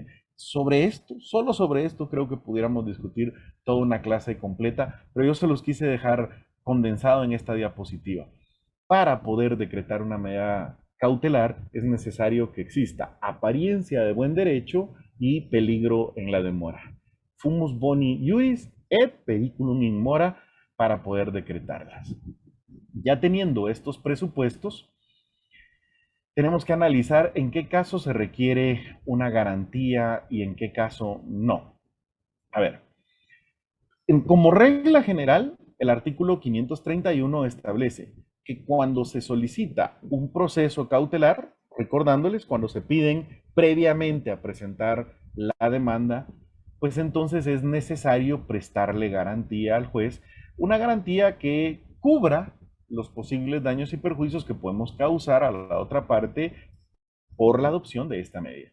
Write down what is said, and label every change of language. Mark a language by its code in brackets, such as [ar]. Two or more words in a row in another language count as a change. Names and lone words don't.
[es] Sobre esto, solo sobre esto, creo que pudiéramos discutir toda una clase completa, pero yo se los quise dejar condensado en esta diapositiva. Para poder decretar una medida cautelar es necesario que exista apariencia de buen derecho y peligro en la demora. [la] Fumus boni iuris et periculum in mora para poder decretarlas. [es] Ya teniendo estos presupuestos, tenemos que analizar en qué caso se requiere una garantía y en qué caso no. A ver, como regla general, el artículo 531 establece que cuando se solicita un proceso cautelar, recordándoles, cuando se piden previamente a presentar la demanda, pues entonces es necesario prestarle garantía al juez, una garantía que cubra los posibles daños y perjuicios que podemos causar a la otra parte por la adopción de esta medida.